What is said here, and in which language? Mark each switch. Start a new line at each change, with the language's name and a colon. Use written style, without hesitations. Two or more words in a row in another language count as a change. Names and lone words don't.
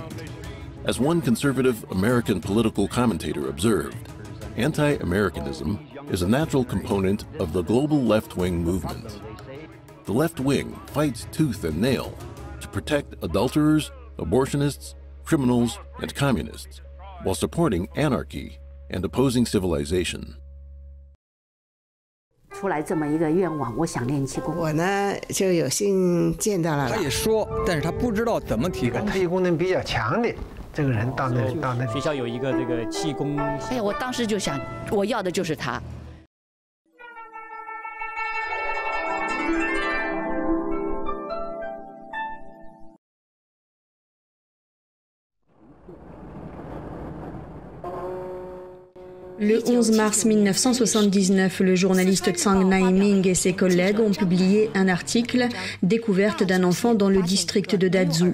English: As one conservative American political commentator observed, anti-Americanism is a natural component of the global left-wing movement. The left wing fights tooth and nail to protect adulterers, abortionists, criminals, and communists, while supporting anarchy and opposing civilization.
Chinese: 出来这么一个愿望，我想练气功。我呢就有幸见到了。他也说，但是他不知道怎么提高。特异功能比较强的这个人到那学校有一个这个气功。哎呀，我当时就想，我要的就是他。
French: Le 11 mars 1979, le journaliste Zhang Naiming et ses collègues ont publié un article « Découverte d'un enfant dans le district de Dazhou.